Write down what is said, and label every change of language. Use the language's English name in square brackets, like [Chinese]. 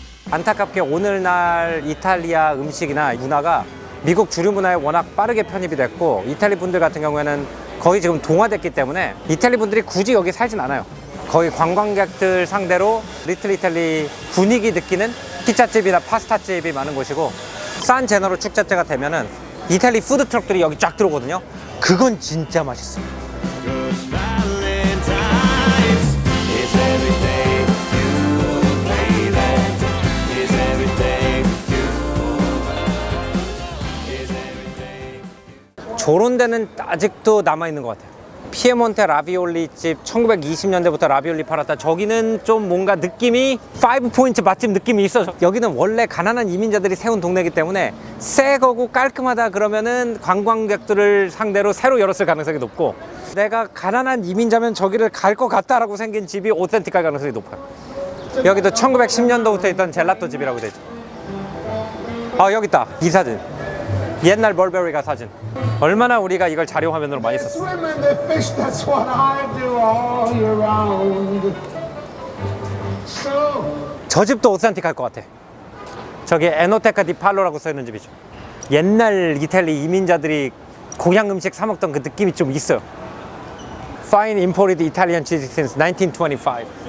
[Korean] 안타깝게 오늘날 이탈리아 음식이나 문화가 미국 주류 문화에 워낙 빠르게 편입이 됐고 이탈리 분들 같은 경우에는 거의 지금 동화됐기 때문에 이탈리 분들이 굳이 여기 살진 않아요. 거의 관광객들 상대로 리틀 이탈리 분위기 느끼는 피자집이나 파스타집이 많은 곳이고 산 제너로 축제때가 되면은 이탈리 푸드 트럭들이 여기 쫙 들어오거든요. 그건 진짜 맛있어요. [English] Cause Valentine's is every day you, baby. Is every day you. Is every day. [Korean] 저런 데는 아직도 남아있는 것 같아요. 피에몬테 라비올리 집 1920년대부터 라비올리 팔았다. 저기는 좀 뭔가 느낌이 5포인트 맛집 느낌이 있어. 여기는 원래 가난한 이민자들이 세운 동네이기 때문에 새 거고 깔끔하다 그러면은 관광객들을 상대로 새로 열었을 가능성이 높고 내가 가난한 이민자면 저기를 갈 것 같다라고 생긴 집이 오센틱할 가능성이 높아요. 여기도 1910년도부터 있던 젤라또 집이라고 되죠. 여기 있다. 이 사진. 옛날 멀베리가 사진. 얼마나 우리가 이걸 자료 화면으로 많이 썼어. [English] Swimming the fish, that's what I do all year round. So [Korean] 저 집도 오센틱할 것 같아. 저기 에노테카 디 팔로라고 써있는 집이죠. 옛날 이탈리 이민자들이 고향 음식 사 먹던 그 느낌이 좀 있어요. [English] Fine imported Italian cheese since 1925.